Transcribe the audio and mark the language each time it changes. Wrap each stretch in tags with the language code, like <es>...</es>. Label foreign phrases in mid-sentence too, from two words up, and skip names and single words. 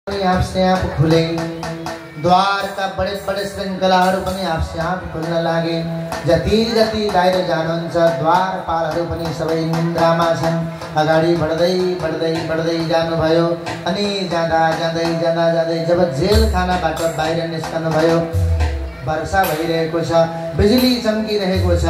<hi>आपसे आप खुले, द्वार का बड़े बड़े</hi> <ne>श्रृङ्खलाहरू पनि आपसे आप खुल्न लागे। जति जति बाहिर जानुहुन्छ द्वारपालहरू पनि सबै निन्द्रामा छन्। अगाडि बढ्दै बढ्दै बढ्दै जानुभयो अनि जाँदा जाँदै जाँदा जाँदै जब जेलखानाबाट बाहिर निस्कनुभयो, वर्षा भइरहेको छ, बिजुली चम्किरहेको छ।</ne>